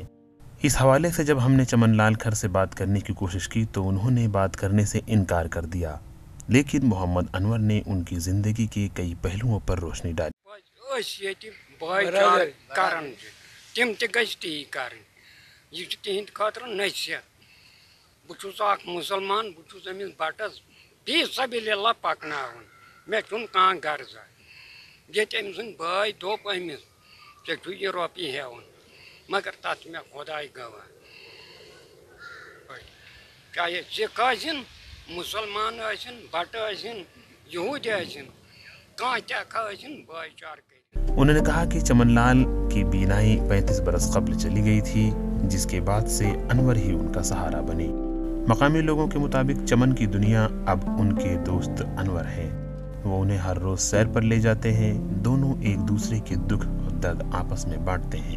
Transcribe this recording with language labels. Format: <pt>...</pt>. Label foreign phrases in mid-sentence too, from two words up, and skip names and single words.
<ur>اس حوالے سے جب ہم نے چمن لال خر سے بات کرنے کی کوشش کی تو انہوں نے بات کرنے سے انکار کر دیا، لیکن محمد انور نے ان کی زندگی کے کئی پہلوؤں پر روشنی ڈالی.</ur> <ks>मुसलमान बटस</ks> <ar>في سبيل الله</ar> <ks>पकनावन मे छुन कां गर्जा ये भाई दोप अमिस चे यह रोपी हेवन मगर तथ मे खुदाई गवाह चाहे सिख आसिन मुसलमान आसिन बट आसिन यहूदी आसिन कां क्या आसिन भाईचार।</ks> <ur>انہوں نے کہا کہ چمن لال کی بینائی 35 برس قبل چلی گئی تھی، جس کے بعد سے انور ہی ان کا سہارا بنے. مقامی لوگوں کے مطابق چمن کی دنیا اب ان کے دوست انور ہیں. وہ انہیں ہر روز سیر پر لے جاتے ہیں۔ دونوں ایک دوسرے کے دکھ اور درد آپس میں بانٹتے ہیں.</ur>